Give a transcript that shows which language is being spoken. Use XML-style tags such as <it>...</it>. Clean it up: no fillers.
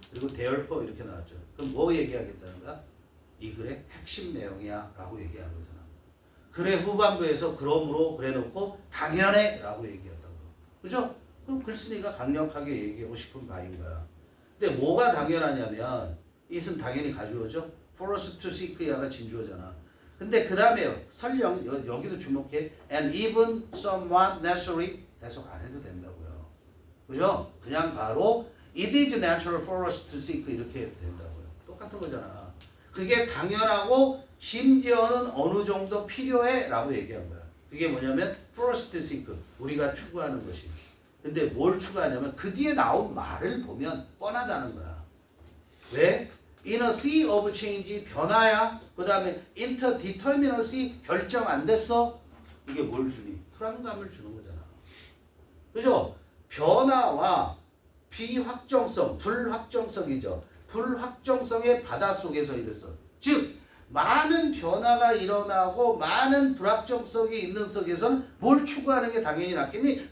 <ko>그리고 therefore 이렇게 나왔죠. 그럼 뭐 얘기하겠다는 거야? 이 글의 핵심 내용이야 라고 얘기하는 거잖아. 글의 후반부에서 그러므로 그래 놓고 당연해 라고 얘기한다고. 그죠? 그럼 글쓴이가 강력하게 얘기하고 싶은 바인 거야. 근데 뭐가 당연하냐면 it은 당연히 가주어죠.</ko> <en>for us to seek야가 진주어잖아.</en> <ko>근데 그 다음에요. 설령 여기도 주목해.</ko> <en>and even somewhat necessary</en> <ko>해석 안 해도 된다고요. 그죠? 그냥 바로</ko> <en>it is natural for us to seek</en> <ko>이렇게 해도 된다고요. 똑같은 거잖아. 그게 당연하고 심지어는 어느 정도 필요해 라고 얘기한 거야. 그게 뭐냐면</ko> <en>for us to seek</en> <ko>우리가 추구하는 것이. 근데 뭘 추구하냐면 그 뒤에 나온 말을 보면 뻔하다는 거야. 왜?</ko> <en>In a sea of change 변화야.</en> <ko>그 다음에 interdeterminacy 결정 안 됐어. 이게 뭘 주니? 불안감을 주는 거잖아. 그죠? 변화와 비확정성, 불확정성이죠. 불확정성의 바다 속에서 이랬어. 즉 많은 변화가 일어나고 많은 불확정성이 있는 속에서는 뭘 추구하는 게 당연히 낫겠니?</ko>